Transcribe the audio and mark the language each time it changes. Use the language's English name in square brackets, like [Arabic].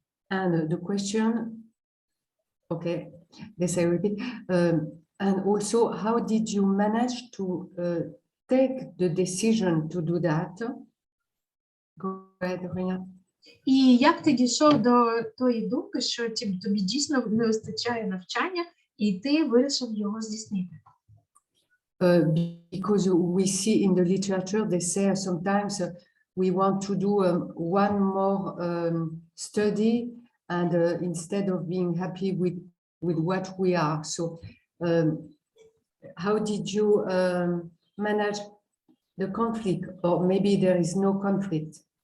[English] And the question, okay, yes, I repeat. And also, how did you manage to take the decision to do that? Go ahead, Rina. [Ukrainian] І як ти дійшов до тої думки, що тобі дійсно не вистачає навчання, і ти вирішив його здійснити? [English] Because we see in the literature, they say sometimes we want to do one more study, and instead of being happy with what we are. So how did you manage the conflict, or maybe there is no conflict?